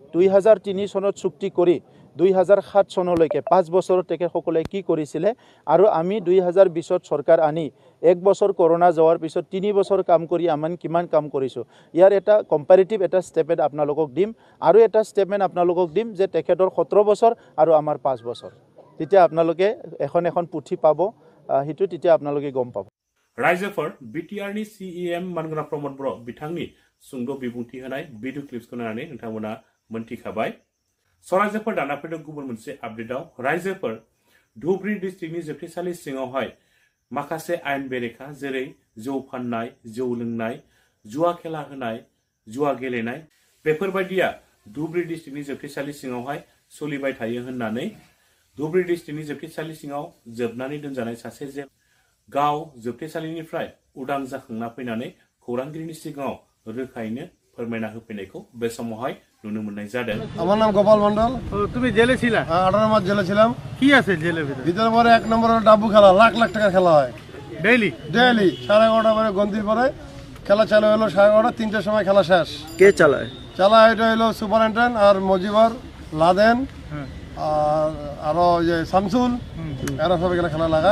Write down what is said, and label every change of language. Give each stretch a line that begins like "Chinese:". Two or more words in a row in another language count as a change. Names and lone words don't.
Assamese: 2003 চনত চুক্তি কৰি 2007 চনলৈকে 5 বছৰত তেখেতসকলে কি কৰিছিলে আৰু আমি 2020ত চৰকাৰ আনি 1 বছৰ কৰোনা যোৱাৰ পিছত 3 বছৰ কাম কৰি আমি কিমান কাম কৰিছোঁ ইয়াৰ এটা কম্পাৰেটিভ এটা ষ্টেটমেণ্ট আপোনালোকক দিম আৰু এটা ষ্টেটমেণ্ট আপোনালোকক দিম যে তেখেতৰ 17 বছৰ আৰু আমাৰ 5 বছৰ তেতিয়া আপোনালোকে এখন পুথি পাব হিটো তেতিয়া আপোনালোকে গম পাব
Bodo: रायजोफोर बिटिआरनि सिएम मानगोनां प्रमद बर' बिथांनि सुंद' बिबुंथि होनाय भिडिअ क्लिप्सखौ नायनानै नोंथांमोना मोनथिखाबाय रायजोफोर दाना फैदों गुबुन मोनसे आपडेटआव रायजोफोर धुबुरी डिस्ट्रिक्टनि जोबथेसालि सिङावहाय माखासे आयेन बेरेखा जेरै जौ फाननाय जौ लोंनाय जुवा खेला होनाय जुवा गेलेनाय बेफोरबायदिया धुबुरी डिस्ट्रिक्टनि जोबथेसालि सिङावहाय सोलिबाय थायो होननानै धुबुरी डिस्ट्रिक्टनि जोबथेसालि सिङाव जोबनानै दोनजानाय सासे जे गाव जोबथेसालिनिफ्राय उदां जाखांना फैनानै खौरांगिरिनि सिगाङाव रोखायैनो फोरमायना होफैनायखौ बे समावहाय नुनो मोननाय जादों।
Bangla: আমার নাম গোপাল মন্ডল। তুমি জেলে ছিলা? 18 মাস জেলে ছিলাম। কি আছে জেলের ভিতরে? ভিতরে পরে 1 নম্বরের ডাবু খেলা লাখ লাখ টাকা খেলা হয় ডেইলি 11:30 পরে গন্তি পরে খেলা চালু হলো 11:30 3টার সময় খেলা শেষ। কে চালায় এটা হলো সুপারিনটেন্ডেন্ট আর মজিবর লাদেন আরো যে শামসুল এরা সব এখানে খেলা লাগায়